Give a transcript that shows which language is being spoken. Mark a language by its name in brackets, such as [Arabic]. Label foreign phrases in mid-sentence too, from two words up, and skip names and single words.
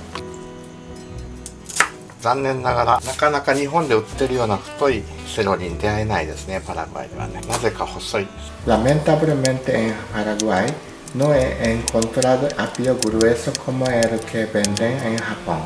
[Japanese] 残念ながらなかなか日本で売ってるような太いセロリに出会えないですね。パラグアイではね、なぜか細い。 [Spanish] Lamentablemente en Paraguay no he encontrado apio grueso como el que venden en Japón.